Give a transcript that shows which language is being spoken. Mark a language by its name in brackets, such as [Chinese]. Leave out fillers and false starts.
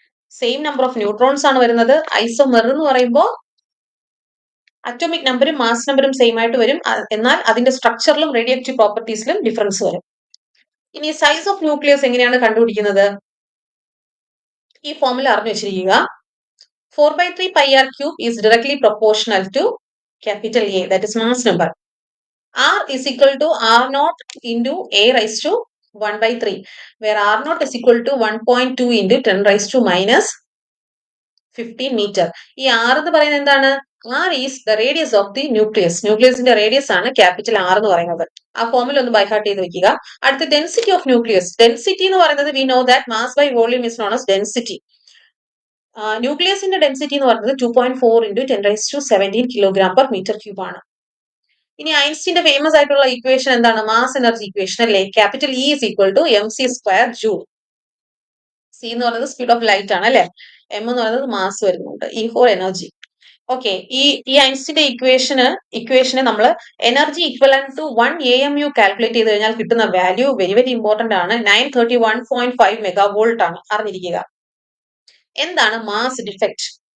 [Malayalam] Same number of neutrons ആണ് വരുന്നത്. Isomer എന്ന് പറയുമ്പോൾ അറ്റോമിക് നമ്പറും മാസ് നമ്പറും സെയിം ആയിട്ട് വരും, എന്നാൽ അതിന്റെ സ്ട്രക്ചറിലും റേഡിയോ ആക്റ്റീവ് പ്രോപ്പർട്ടീസിലും ഡിഫറൻസ് വരും. ഇനി സൈസ് ഓഫ് ന്യൂക്ലിയസ് എങ്ങനെയാണ് കണ്ടുപിടിക്കുന്നത്? ഈ ഫോമുല അറിഞ്ഞു വെച്ചിരിക്കുക. [English] 4/3 pi r cube is directly proportional to capital A, that is mass number. R is equal to R naught into A raised to 1/3, where R naught is equal to 1.2 into 10 raised to minus 15 meter. [Malayalam] ഈ R എന്ന് പറയുന്നത് എന്താണ്? [English] R is the radius of the nucleus. [Malayalam] ന്യൂക്ലിയസിന്റെ radius ആണ് capital R എന്ന് പറയുന്നത്. ആ ഫോമിൽ ഒന്ന് ബൈഹാർട്ട് ചെയ്ത് വെക്കുക. അടുത്ത ഡെൻസിറ്റി ഓഫ് ന്യൂക്ലിയസ്. ഡെൻസിറ്റി എന്ന് പറയുന്നത് [English] we know that mass by volume is known as density. [Malayalam] ന്യൂക്ലിയസിന്റെ density എന്ന് പറയുന്നത് [English] 2.4 into 10 raised to 17 kilogram per meter cube ആണ്. [Malayalam] ഇനി ഐൻസ്റ്റീന്റെ ഫേമസ് ആയിട്ടുള്ള ഇക്വേഷൻ എന്താണ്? മാസ് എനർജി ഇക്വേഷൻ അല്ലേ? [English] Capital E is equal to mc² joule. [Malayalam] C എന്ന് പറയുന്നത് [English] speed of light [Malayalam] ആണ് അല്ലെ? M എന്ന് പറയുന്നത് മാസ് വരുന്നുണ്ട്, E for എനർജി. ഓക്കെ, ഈ ഐൻസ്റ്റീന്റെ ഇക്വേഷന് നമ്മൾ energy equivalent to 1 AMU calculate ചെയ്ത് കഴിഞ്ഞാൽ കിട്ടുന്ന വാല്യൂ [English] very very important [Malayalam] ആണ്. 931.5 മെഗാവോൾട്ട് ആണ്. അറിഞ്ഞിരിക്കുക. എന്താണ് മാസ് ഡിഫക്റ്റ്?